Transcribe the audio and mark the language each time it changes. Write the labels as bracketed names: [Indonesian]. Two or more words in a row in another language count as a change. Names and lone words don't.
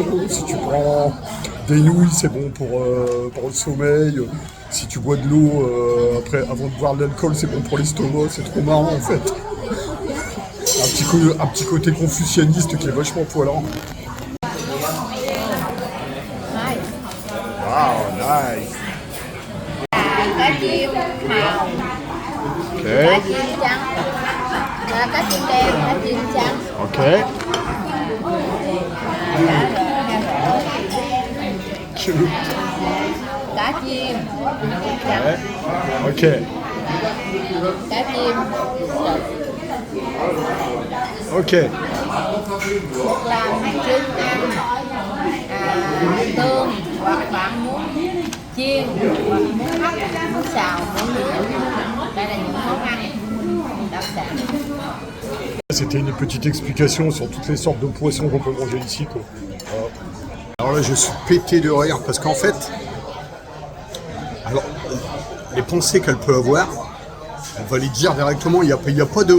[French] Si tu prends des nouilles, c'est bon pour le sommeil. Si tu bois de l'eau avant de boire de l'alcool, c'est bon pour l'estomac. C'est trop marrant en fait. Un petit côté confucianiste qui est vachement poilant. [English] Wow, nice. [Vietnamese] Cá chim màu, cá chim trắng, cá chim đen, cá chim trắng. [English] Ok. Cute. [Vietnamese] Cá chim trắng. [English] Ok. [Vietnamese] Cá chim sực. [English] Ok. [Vietnamese] Hoặc làm trứng ăn, tương, hoặc bạn muốn chiên, hoặc muốn hấp, muốn xào, muốn luộc. Đây là những món ăn đặc sản. [French] C'était une petite explication sur toutes les sortes de poissons qu'on peut manger ici, quoi. Alors là, je suis pété de rire parce qu'en fait, alors, les pensées qu'elle peut avoir, elle va les dire directement. Il n'y a pas de...